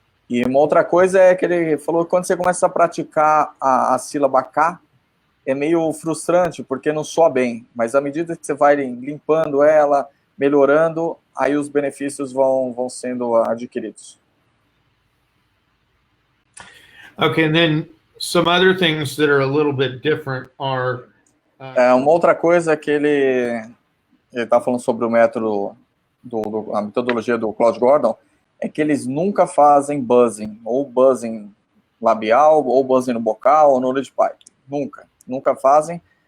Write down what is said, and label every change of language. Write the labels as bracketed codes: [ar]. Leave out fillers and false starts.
[pt] E uma outra coisa é que ele falou que quando você começa a praticar a sílaba K, é meio frustrante, porque não soa bem. Mas à medida que você vai limpando ela, melhorando, aí os benefícios vão sendo adquiridos. [en] Okay, and then some other things that are a little bit different are... [pt] Uma outra coisa que ele está falando sobre o método, a metodologia do Claude Gordon, é que eles nunca fazem buzzing, ou buzzing labial, ou buzzing no bocal, ou no lead pipe. Nunca fazem.